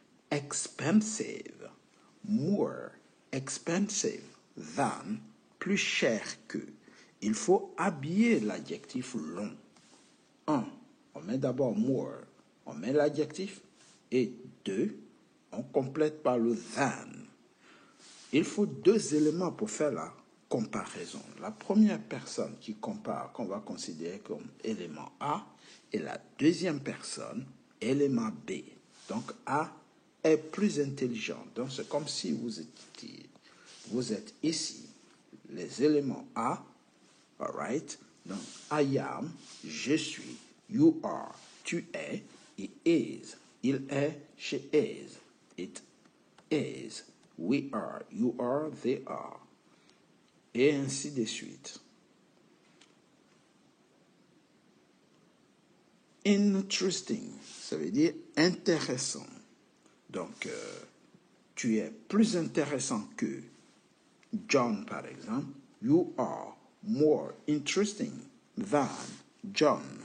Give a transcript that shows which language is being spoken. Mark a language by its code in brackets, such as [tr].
[en] Expensive, more expensive than, [fr] plus cher que. Il faut habiller l'adjectif long. 1, on met d'abord more, on met l'adjectif, et 2, on complète par le than. Il faut 2 éléments pour faire la comparaison. La première personne qui compare, qu'on va considérer comme élément A, et la deuxième personne, élément B. Donc A est plus intelligent. Donc c'est comme si vous êtes ici, les éléments A, all right? Donc [en] I am, [fr] je suis, [en] you are, [fr] tu es, [en] he is, [fr] il est, [en] she is, it is, we are, you are, they are. [fr] Et ainsi de suite. Interesting, ça veut dire intéressant. Donc, tu es plus intéressant que John, par exemple. [en] You are more interesting than John.